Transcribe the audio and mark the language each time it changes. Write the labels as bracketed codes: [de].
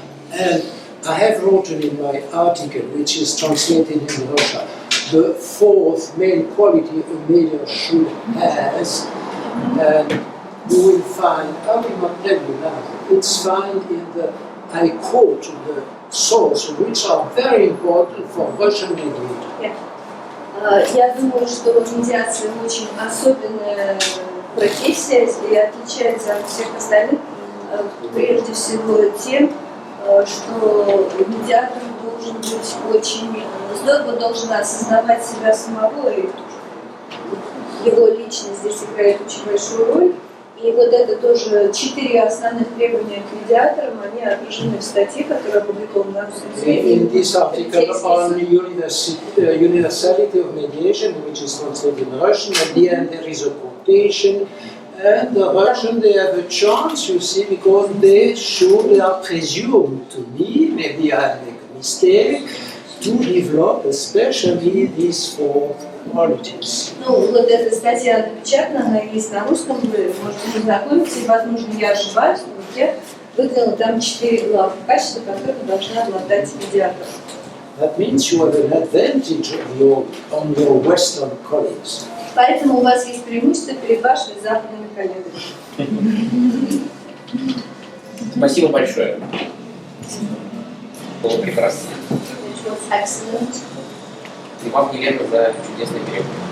[en] And I have written in my article, which is translated in Russia, the fourth main quality a mediator should have, and you will find, I will not tell you now, it's found in the, I quote the sources, which are very important for Russian mediators. [ru] Я думаю, что медиация очень особенная профессия и отличается от всех остальных, прежде всего тем, что медиатор должен быть очень здорово, должен осознавать себя самого, и его личность здесь играет очень большую роль. И вот это тоже 4 основных требования к медиаторам, они отражены в статье, которая опубликована на русском языке. [en] In this article on universality of mediation, which is translated in Russian, at the end there is a quotation, and the Russian, they have a chance, you see, because they are presumed to me, maybe I make a mistake, to develop especially these 4 qualities. [ru] Ну, вот эта статья напечатана, она есть на русском, вы можете познакомиться, и, возможно, я ошибаюсь, но я выделила там 4 главных качества, которые должны обладать медиатор. [en] That means you have an advantage on your Western colleagues. [ru] Поэтому у вас есть преимущество перед вашими западными коллегами. Спасибо большое. Было прекрасно. [en] Excellent. [ru] И вам, Елена, за чудесный перевод.